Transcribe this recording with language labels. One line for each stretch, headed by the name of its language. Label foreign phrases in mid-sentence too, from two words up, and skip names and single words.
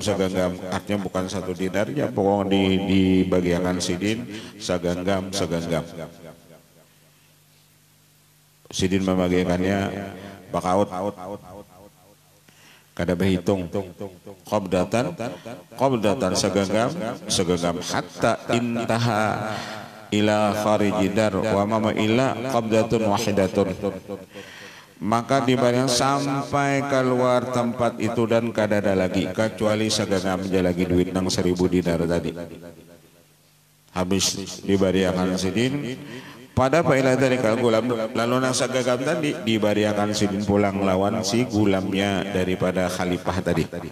Malay: Artinya bukan 1 dinar ya, pokoknya dibagikan sidin segenggam.
Banjar: Sidin membagikannya bakaut, kada berhitung. Qabdatan segenggam
Arabic: حتى انتهى إلى خارج الدار وما معه إلا قبضة واحدة,
Banjar: maka dibayang sampai keluar tempat itu dan kada ada lagi kecuali segenggam aja lagi duit nang 1000 dinar tadi. Habis dibariakan sidin pada ila dari gulam, lalu nang segenggam tadi dibariakan sidin pulang lawan si gulamnya daripada khalifah tadi.